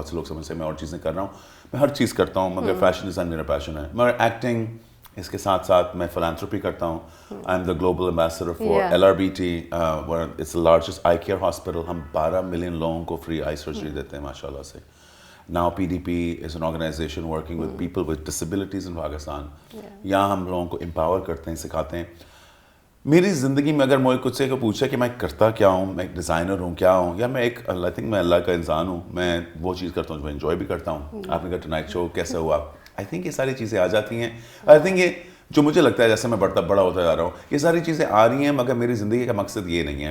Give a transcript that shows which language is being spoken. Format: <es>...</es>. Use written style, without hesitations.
<ur>بہت سے لوگ سمجھتے ہیں میں اور چیزیں کر رہا ہوں، میں ہر چیز کرتا ہوں مگر فیشن ڈیزائن میرا پیشن ہے. مگر ایکٹنگ، اس کے ساتھ ساتھ میں فلانتھروپی کرتا ہوں.</ur> <en>I am the global ambassador for LRBT. It's the largest eye care hospital.</en> <ur>ہم 12 ملین لوگوں کو فری آئی سرجری دیتے ہیں ماشاء اللہ سے.</ur> <en>Now PDP is an organization working with people with disabilities in Pakistan.</en> <ur>یہاں ہم لوگوں کو امپاور کرتے ہیں، سکھاتے ہیں. میری زندگی میں اگر مجھے کچھ سے پوچھا کہ میں کرتا کیا ہوں، میں ایک ڈیزائنر ہوں کیا ہوں، یا میں ایک میں اللہ کا انسان ہوں، میں وہ چیز کرتا ہوں جو میں انجوائے بھی کرتا ہوں. آپ نے کہا ٹونائٹ شو کیسا ہوا، آئی تھنک یہ ساری چیزیں آ جاتی ہیں. آئی تھنک یہ جو مجھے لگتا ہے جیسے میں بڑا ہوتا جا رہا ہوں، یہ ساری چیزیں آ رہی ہیں مگر میری زندگی کا مقصد یہ نہیں ہے.</ur>